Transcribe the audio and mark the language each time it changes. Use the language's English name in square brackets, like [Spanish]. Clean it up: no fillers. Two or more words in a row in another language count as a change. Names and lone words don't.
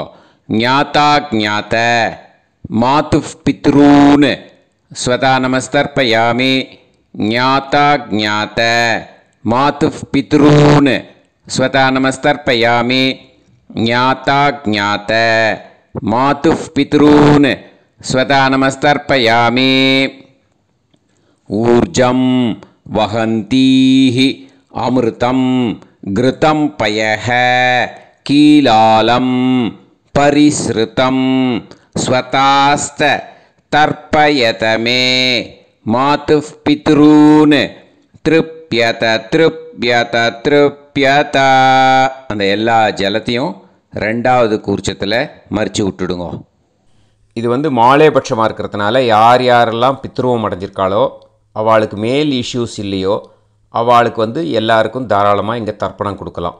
[Sanskrit] ज्ञाता ज्ञात मातु पितॄन् स्वधा नमस्तर्पयामि. ज्ञाता ज्ञात मातु पितॄन् स्वधा नमस्तर्पयामि. ज्ञाता ज्ञात मातु पितॄन् स्वधा नमस्तर्पयामि. ऊर्जं वहन्तीः अमृतं घृतं पयः कीलालं परिस्रुतम् स्वधास्थ तर्पयत मे मातुः पितॄन् तृप्यत तृप्यत तृप्यत. [Tamil] அந்த எல்லா ஜலத்தையும் ரெண்டாவது கூர்ச்சத்தில் மறித்து விட்டுடுங்க. இது மாலைபட்சமாக இருக்கிறதுனால யார் யாரெல்லாம் பித்ருவம் அடைஞ்சிருக்காளோ அவளுக்கு [English] male issues [Tamil] இல்லையோ அவளுக்கு எல்லாருக்கும் தாராளமாக இங்கே தர்ப்பணம் கொடுக்கலாம்.